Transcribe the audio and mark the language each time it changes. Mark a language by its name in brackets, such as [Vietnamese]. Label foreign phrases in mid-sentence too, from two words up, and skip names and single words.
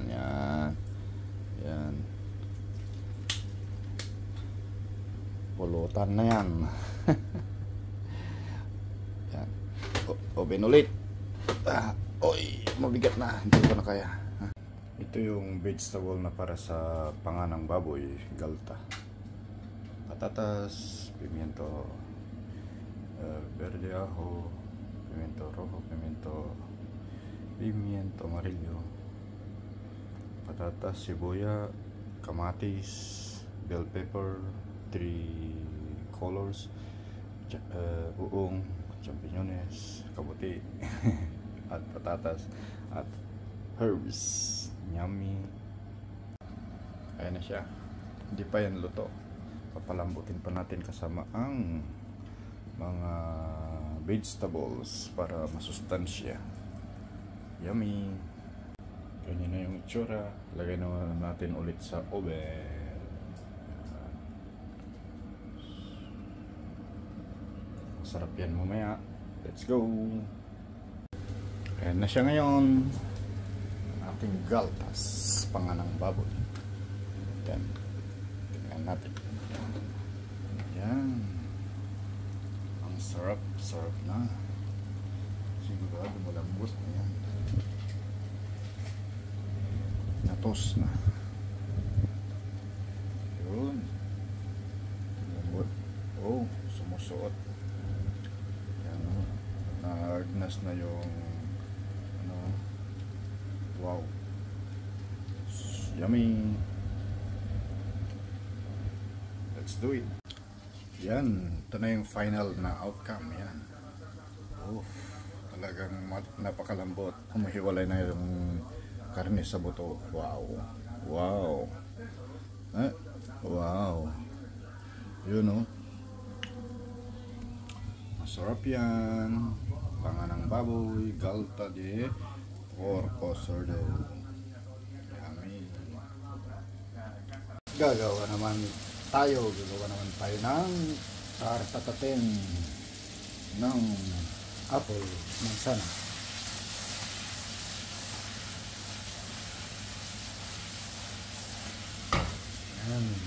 [Filipino] Yan, pulutan na yan. Yan, oven ulit. Oy, mabigat na, hindi ko na kaya. Ito yung vegetable na para sa panga ng baboy, galta. [Spanish] Patatas, pimiento verde, ajo, pimiento rojo, pimiento amarillo, patatas, [Filipino] sibuya, kamatis, [English] bell pepper, 3 colors, [Filipino] buong, champiñones, kabuti, at patatas, at herbs. Yummy. Ayan na siya. Hindi pa yan luto. Papalambutin pa natin kasama ang mga vegetables para masustansya. Yummy. Ganyan na yung itsura. Lagay na natin ulit sa oven. Masarap yan mamaya. [English] Let's go. [Filipino] Ayan na siya ngayon. Ating galtas, panga ng baboy. Yan. Tingnan natin. Yan. Ang sarap na. Sigurado malambot na yan. Natos na. Yun. Malambot. Oh, sumusuot. Yan. Naagnas na yung wow. [English] Yummy. Let's do it. [Filipino] Yan, ito na yung final na outcome. Yan. Oh, talagang napakalambot. Humihiwalay na yung karne sa buto. Wow. Wow. Wow. Yun, oh. Masarap yan. Panga ng baboy, [Spanish] galta de porco sordo. [Filipino] Yummy. Gagawa naman tayo ng tartatatin ng apple manzana. Yan.